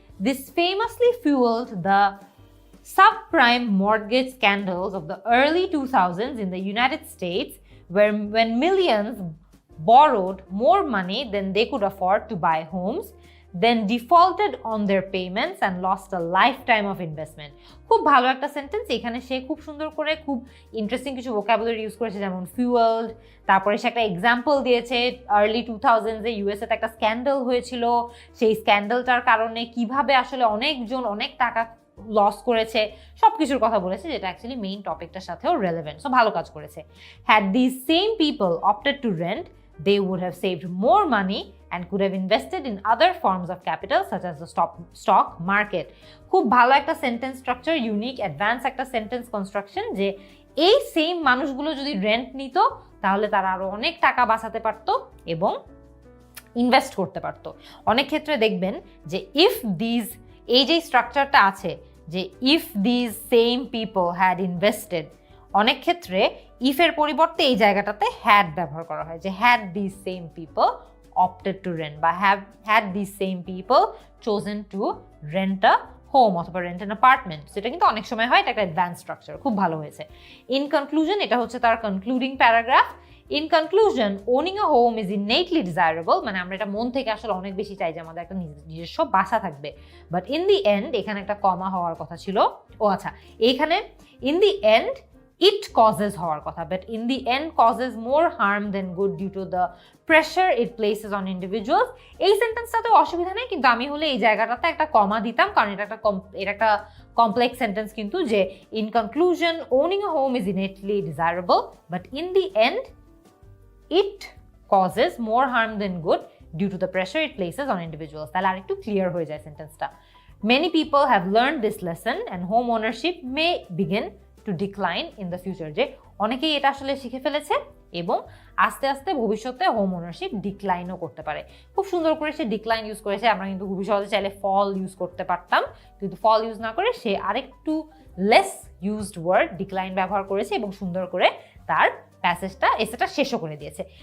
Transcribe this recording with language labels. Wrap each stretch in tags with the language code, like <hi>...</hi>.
<en>This famously fuelled the subprime mortgage scandals of the early 2000s in the United States, when millions borrowed more money than they could afford to buy homes, then defaulted on their payments and lost a lifetime of investment.</en> <bn>খুব ভালো একটা sentence. এখানে সে খুব সুন্দর করে খুব interesting কিছু vocabulary use করেছে, যেমন ফুয়েলড, তারপরে সে একটা এক্সাম্পল দিয়েছে আর্লি 2000s-এ ইউএসএতে একটা স্ক্যান্ডাল হয়েছিল, সেই স্ক্যান্ডালটার কারণে কিভাবে আসলে অনেকজন অনেক টাকা লস করেছে, সব কিছুর কথা বলেছে, যেটা অ্যাকচুয়ালি মেইন টপিকটার সাথেও রেলেভেন্ট। সো ভালো কাজ করেছে।</bn> <en>Had this same people opted to rent, they would have saved more money and could have invested in other forms of capital such as the stock market.</en> <bn>খুব ভালো একটা সেন্টেন্স স্ট্রাকচার, ইউনিক অ্যাডভান্স একটা sentence construction, যে এই same মানুষগুলো যদি rent নিত তাহলে তারা আরো অনেক টাকা বাঁচাতে পারত এবং ইনভেস্ট করতে পারত। অনেক ক্ষেত্রে দেখবেন যে এই যে স্ট্রাকচারটা আছে, যে</bn> <en>if these same people had invested,</en> <bn>অনেক ক্ষেত্রে ইফের পরিবর্তে এই জায়গাটাতে হ্যাড ব্যবহার করা হয়, যে</bn> <en>had this same people opted to rent, বা had this same people chosen to rent a home</en> <bn>অথবা</bn> <en>Rent an apartment.</en> <bn>সেটা কিন্তু অনেক সময় হয়, এটা একটা অ্যাডভান্স স্ট্রাকচার, খুব ভালো হয়েছে। ইন কনক্লুশন, এটা হচ্ছে তার concluding paragraph.</bn> <en>in conclusion, owning a home is innately desirable,</en> <bn>মানে আমরা এটা মন থেকে আসলে অনেক বেশি চাই যে আমাদের একটা নিজস্ব বাসা থাকবে,</bn> <en>but in the end,</en> <bn>এখানে একটা কমা হওয়ার কথা ছিল, ও আচ্ছা, এইখানে</bn> <en>in the end it causes</en> <bn>হওয়ার কথা,</bn> <en>but in the end causes more harm than good due to the pressure it places on individuals.</en> <bn>এই সেন্টেন্সটাতে অসুবিধা নেই, কিন্তু আমি হলে এই জায়গাটাতে একটা কমা দিতাম, কারণ এটা একটা কমপ্লেক্স সেন্টেন্স, কিন্তু যে</bn> <en>in conclusion owning a home is innately desirable, but in the end it causes more harm than good due to the pressure it places on individuals.</en> <bn>তাহলে আরেকটু ক্লিয়ার হয়ে যায় সেন্টেন্সটা।</bn> <en>Many people have learned this lesson and home ownership may begin to decline in the future.</en> <bn>যে অনেকেই এটা আসলে শিখে ফেলেছে এবং আস্তে আস্তে ভবিষ্যতে হোম ওনারশিপ ডিক্লাইনও করতে পারে। খুব সুন্দর করে সে ডিক্লাইন ইউজ করেছে, আমরা কিন্তু খুবই সহজে চাইলে ফল ইউজ করতে পারতাম, কিন্তু ফল ইউজ না করে সে আরেকটু লেস ইউজড ওয়ার্ড ডিক্লাইন ব্যবহার করেছে এবং সুন্দর করে তার এসেটা শেষও করে দিয়েছে।</bn>